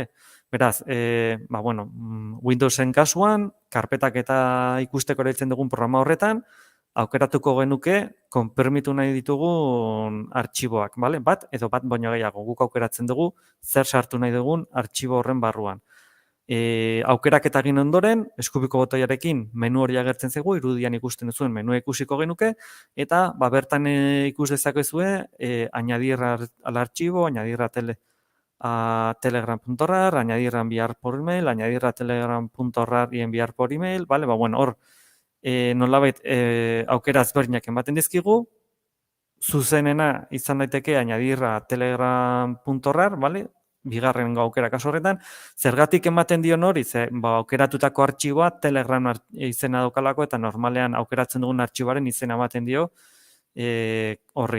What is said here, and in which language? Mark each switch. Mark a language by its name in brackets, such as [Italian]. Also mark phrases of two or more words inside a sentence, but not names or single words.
[Basque] Beraz, Windowsen kasuan, karpetak eta ikusteko erabiltzen dugun programa horretan, aukeratuko genuke konprimitu nahi ditugun artxiboak, bale? Bat edo bat baino gehiago, guk aukeratzen dugu zer sartu nahi dugun artxibo horren barruan. Aukeraketa egin ondoren, eskubiko botoiarekin menu hori agertzen zaigu, irudian ikusten duzuen menua ikusiko genuke, eta bertan ikus dezakezue [Spanish] añadir al archivo, añadir a telegram.rar, añadir a enviar por email, añadir a telegram.rar y enviar por email, [Basque] bale? Hor, nolabait aukera ezberdinak ematen dizkigu, zuzenena izan daiteke [Spanish] añadir a telegram.rar, [Basque] bale? Bigarren aukera kasu horretan, zergatik ematen dion hori, aukeratutako artxiboa Telegram izena daukalako eta normalean aukeratzen dugun artxiboaren izena ematen dio horri.